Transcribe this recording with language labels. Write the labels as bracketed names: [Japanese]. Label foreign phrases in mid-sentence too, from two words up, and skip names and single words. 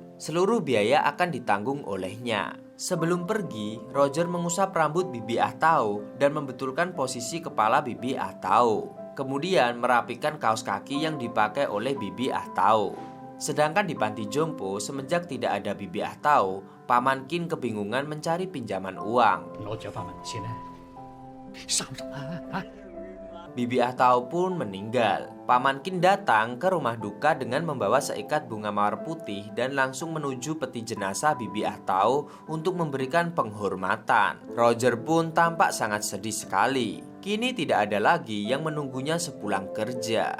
[Indonesian] Seluruh biaya akan ditanggung olehnya. Sebelum pergi, Roger mengusap rambut Bibi Atau dan membetulkan posisi kepala Bibi Atau. kemudian merapikan kaos kaki yang dipakai oleh Bibi Ahtau. Sedangkan di panti jompo, semenjak tidak ada Bibi Ahtau, Paman Kin kebingungan mencari pinjaman uang. [Cantonese] 攞咗翻文先啦，30啊！ [Indonesian] Bibi Ahtau pun meninggal. Paman Kin datang ke rumah duka dengan membawa seikat bunga mawar putih dan langsung menuju peti jenazah Bibi Ahtau untuk memberikan penghormatan. Roger pun tampak sangat sedih sekali. Kini tidak ada lagi yang menunggunya sepulang kerja.